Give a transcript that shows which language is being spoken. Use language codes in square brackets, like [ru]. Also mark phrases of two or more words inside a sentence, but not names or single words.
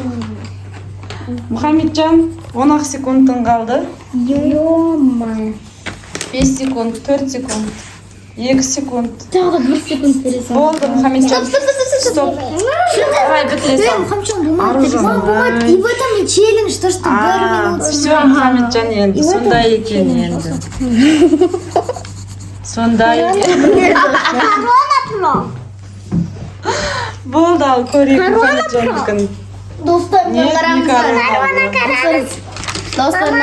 [kk] Мұхамеджан, 10 секундтың қалды. [ru] Ё-моё. [kk] 5 секунд, 4 секунд, 2 секунд. Тағы да 1 секунд бересің. Болды, Мұхаммеджан. [ru] Стоп. Давай, [kk] бітіре сал. Мұхаммеджан болмайды. Аружан. Болмайды. [ru] И в этом и челлендж, то, что 1 минут. Все, [kk] Мұхаммеджан енді. Сондай екен енді. Сондай екен. Болды, ал көрейік Мұхаммеджандікін. Достарына қараңыздар. Достарына